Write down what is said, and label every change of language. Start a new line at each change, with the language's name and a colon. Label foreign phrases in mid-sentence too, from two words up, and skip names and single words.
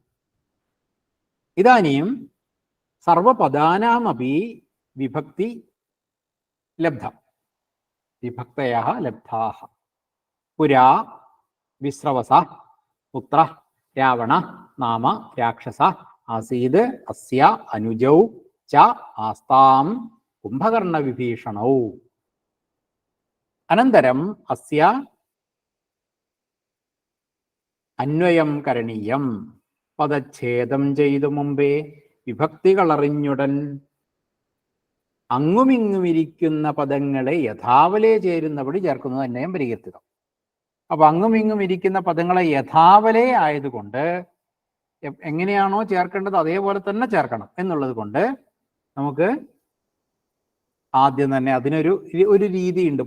Sanskrit: इदानीं सर्वपदानामपि विभक्ति लब्धं विभक्तयः लब्धाः पुरा विस्रवसः पुत्रः रावणः नाम राक्षसः आसीत् अस्य अनुजौ च आस्तां कुम्भकर्णविभीषणौ अनन्तरम् अस्य अन्वयं करणीयं पदच्छेदं
Malayalam: ചെയ്തു മുമ്പേ വിഭക്തികളറിഞ്ഞുടൻ അങ്ങുമിങ്ങുമിരിക്കുന്ന പദങ്ങളെ യഥാവലേ ചേരുന്നപടി ചേർക്കുന്നത് അന്വയം പരിഹരിക്കുക. അപ്പോൾ അങ്ങുമിങ്ങും ഇരിക്കുന്ന പദങ്ങളെ യഥാവലേ ആയതുകൊണ്ട് എങ്ങനെയാണോ ചേർക്കേണ്ടത് അതേപോലെ തന്നെ ചേർക്കണം എന്നുള്ളത് കൊണ്ട് നമുക്ക് ആദ്യം തന്നെ അതിനൊരു രീതിയുണ്ട്.